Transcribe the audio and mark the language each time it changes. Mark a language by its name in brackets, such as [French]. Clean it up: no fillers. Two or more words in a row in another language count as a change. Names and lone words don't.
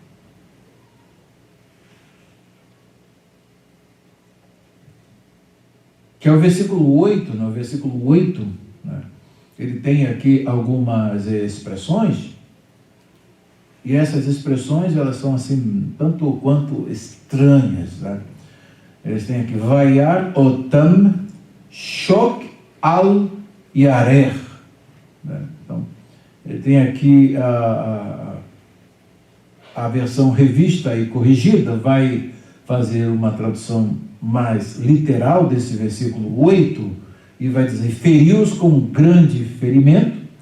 [Portuguese] que é o versículo 8, no versículo 8, né, ele tem aqui algumas expressões, e essas expressões, elas são assim, tanto quanto estranhas, né? Eles têm aqui, [Hebrew] ויך אותם שוק על ירך, [Portuguese] né? Então, ele tem aqui a versão revista e corrigida, vai fazer uma tradução mais literal desse versículo 8, e vai dizer, feriu-os com um grande ferimento.